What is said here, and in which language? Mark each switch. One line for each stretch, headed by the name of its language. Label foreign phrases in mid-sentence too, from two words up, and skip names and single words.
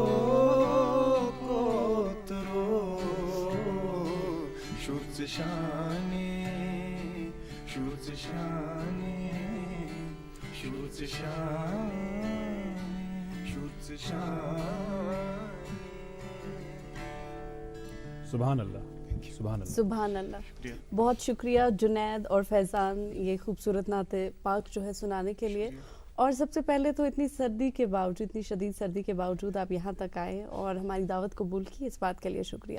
Urdu: Kotro Schutz Shani, Schutz Shani, Schutz Shani, Schutz Shani. سبحان اللہ. سبحان اللہ. سبحان اللہ. بہت شکریہ جنید اور فیضان یہ خوبصورت نعت پاک جو ہے سنانے کے لیے. اور سب سے پہلے تو اتنی سردی کے باوجود، اتنی شدید سردی کے باوجود آپ یہاں تک آئے اور ہماری دعوت قبول کی، اس بات کے لیے شکریہ.